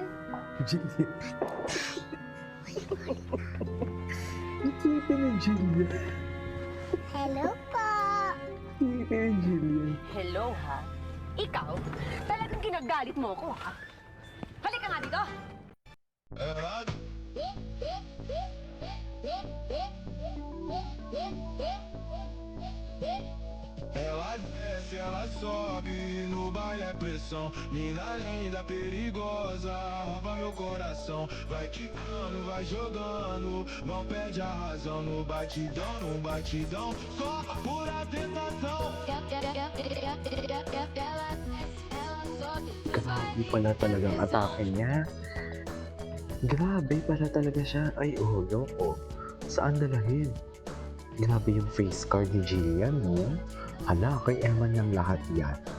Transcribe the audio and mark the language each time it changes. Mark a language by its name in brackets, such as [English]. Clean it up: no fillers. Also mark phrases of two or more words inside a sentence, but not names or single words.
[Filipino] Jillian. Nakita na Jillian. Hello po. Nakita na Jillian. Hello, ha? Ikaw? Talagang ginagalit mo ako, ha? Halika nga dito! [Portuguese] Ela desce, ela sobe, no baile é pressão. Mina linda, perigosa, rouba meu coração. Vai quicando, vai jogando, não perde a razão. No batidão, só pura tentação. [Filipino] Grabe pala talagang atake niya. Grabe pala talaga siya. Ay, oh, loko. Saan dalahin? Grabe yung [English] face card [Filipino] ni Jillian, no? Hala, kay Eman ng lahat yan.